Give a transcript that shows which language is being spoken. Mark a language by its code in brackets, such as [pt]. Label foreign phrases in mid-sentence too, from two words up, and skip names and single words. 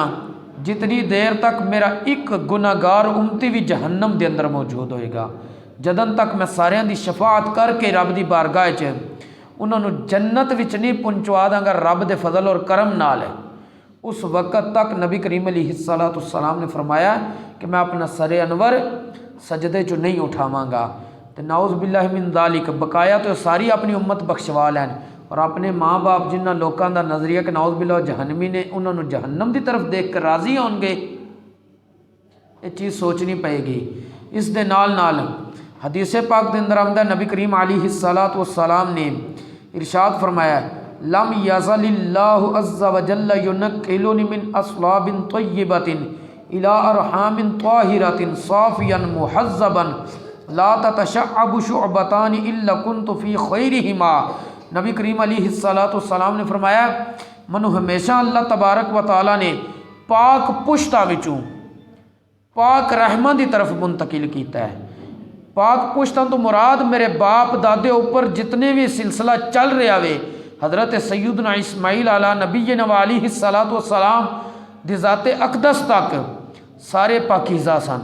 [pa] جتنی دیر تک میرا ایک گناہگار امتی بھی جہنم دے اندر موجود ہوئے گا، جدن تک میں ساریاں دی شفاعت کر کے رب دی بارگاہ چ انہوں نے جنت وچ نہیں پہنچوا داں گا رب دے فضل اور کرم نال ہے، اس وقت تک نبی کریم [ar] علیہ السلام [pa] نے فرمایا کہ میں اپنا سر انور سجدے چ نہیں اٹھاواں گا۔ تے [ar] نعوذ باللہ من ذالک، [pa] بقایا تو ساری اپنی امت بخشوا لین اور اپنے ماں باپ جنہ لوکاں دا نظریہ کہ [ar] نعوذ باللہ [pa] جہنمی نے انہوں نے جہنم دی طرف دیکھ کر راضی ہون گے، یہ چیز سوچنی پائے گی۔ اس دے نال حدیث پاک دے اندر آمدہ نبی کریم [ar] علیہ السلام [pa] نے ارشاد فرمایا [ar] لم یزل اللہ عز وجل ینقلنی من اصلاب طیبۃ الی ارحام طاہرۃ صافیا محذبا لا تتشعب شعبتان الا كنت فی خیرہما۔ [pa] نبی کریم [ar] علیہ السلام [pa] نے فرمایا منو ہمیشہ اللہ تبارک و تعالی نے پاک پشتاں وچوں پاک رحماں دی طرف منتقل کیتا ہے۔ پاک پشتاں تو مراد میرے باپ دادے اوپر جتنے بھی سلسلہ چل رہا وے حضرت سیدنا اسماعیل [ar] علی نبینا و علیہ السلام [pa] دی ذات اقدس تک سارے پاکیزہ سن۔